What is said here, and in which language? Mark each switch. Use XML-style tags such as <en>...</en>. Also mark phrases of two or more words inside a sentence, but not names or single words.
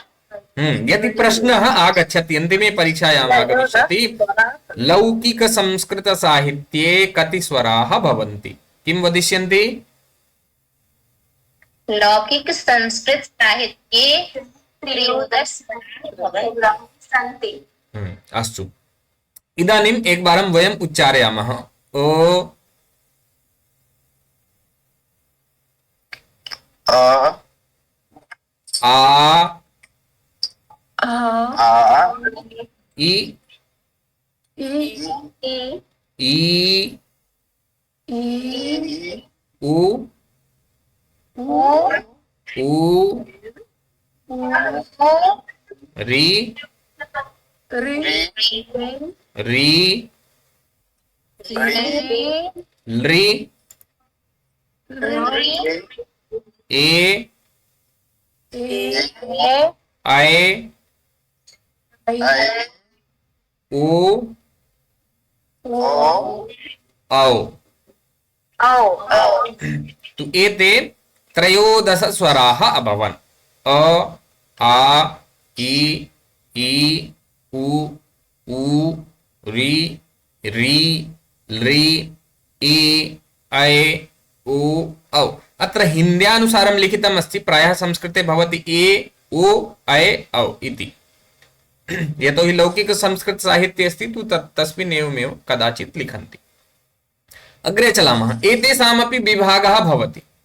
<sa>यदि प्रश्नः आगच्छति, अन्तिमे परीक्षायाम् आगमिष्यति, लौकिक संस्कृत साहित्ये कति स्वराः भवन्ति, किं वदिष्यन्ति? लौकिक संस्कृत साहित्ये 13 स्वराः सन्ति। अस्तु, इदानीम् एकवारं वयम् उच्चारयामः। ओ आ ई ई उ ऊ री री ली ए आए ओ औ। तु एते 13 स्वराः अभवन्। अ आ ई उ ऊ री री ली ए ऐ ओ औ। अत्र हिन्द्यानुसारं लिखितम् अस्ति, प्रायः संस्कृते भवति ए ओ ऐ औ इति। यतोहि लौकिक संस्कृत साहित्ये अस्ति तु तस्मिन् एवमेव कदाचित् लिखन्ति। अग्रे चलामः। एतेषामपि विभागः भवति।</sa>